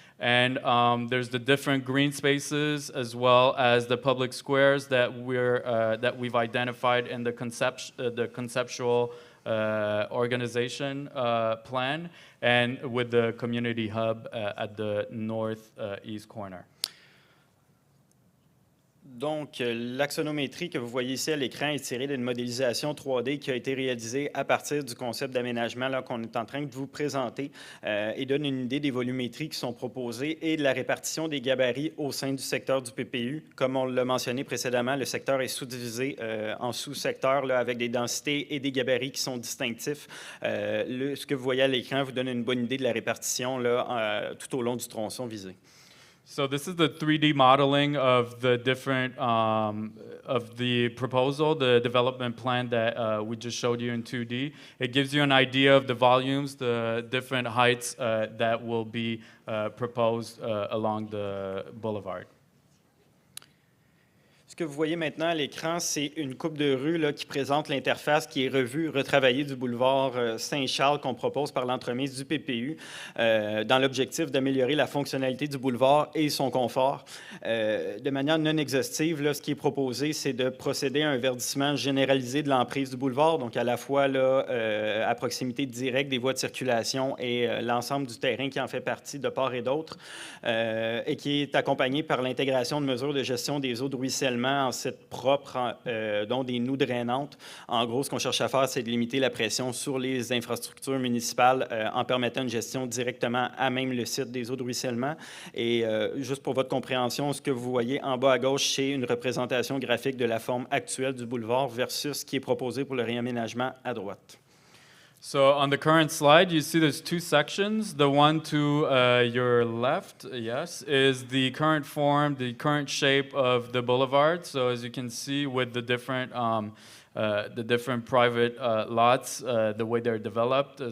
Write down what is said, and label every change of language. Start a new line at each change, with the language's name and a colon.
English: And there's the different green spaces as well as the public squares that we've identified in the conceptual organization plan, and with the community hub at the northeast corner.
French: Donc, l'axonométrie que vous voyez ici à l'écran est tirée d'une modélisation 3D qui a été réalisée à partir du concept d'aménagement qu'on est en train de vous présenter et donne une idée des volumétries qui sont proposées et de la répartition des gabarits au sein du secteur du PPU. Comme on l'a mentionné précédemment, le secteur est sous-divisé en sous-secteurs avec des densités et des gabarits qui sont distinctifs. Ce que vous voyez à l'écran vous donne une bonne idée de la répartition tout au long du tronçon visé.
English: So this is the 3D modeling of the different, of the proposal, the development plan that we just showed you in 2D. It gives you an idea of the volumes, the different heights that will be proposed along the boulevard.
French: Ce que vous voyez maintenant à l'écran, c'est une coupe de rue qui présente l'interface qui est revue, retravaillée du boulevard Saint-Charles qu'on propose par l'entremise du PPU dans l'objectif d'améliorer la fonctionnalité du boulevard et son confort. De manière non exhaustive, ce qui est proposé, c'est de procéder à un verdissement généralisé de l'emprise du boulevard, donc à la fois à proximité directe des voies de circulation et l'ensemble du terrain qui en fait partie de part et d'autre, et qui est accompagné par l'intégration de mesures de gestion des eaux de ruissellement en sites propres, dont des noues drainantes. En gros, ce qu'on cherche à faire, c'est de limiter la pression sur les infrastructures municipales en permettant une gestion directement à même le site des eaux de ruissellement. Et juste pour votre compréhension, ce que vous voyez en bas à gauche, c'est une représentation graphique de la forme actuelle du boulevard versus ce qui est proposé pour le réaménagement à droite.
English: So on the current slide, you see there's two sections. The one to your left, yes, is the current form, the current shape of the boulevard. So as you can see with the different the different private lots, the way they're developed.